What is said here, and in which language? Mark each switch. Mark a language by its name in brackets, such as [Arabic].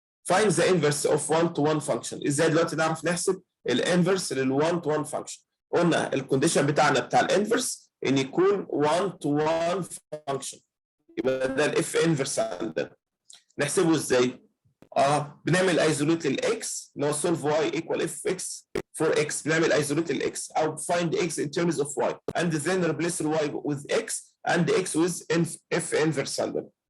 [English] Find the inverse of one-to-one function. [Arabic] ازاي دلوقتي نعرف نحسب الانفرس لل [English] one-to-one function؟ [Arabic] قلنا الكونديشن بتاعنا بتاع الانفرس ان يكون one-to-one function. يبقى ده الاف انفرس عندنا. نحسبه ازاي؟ [English] بنعمل ايزوليت للاكس اللي هو solve y equal fx for x بنعمل ايزوليت للاكس او find x in terms of y and then replace y with x and x with f inverse عندنا.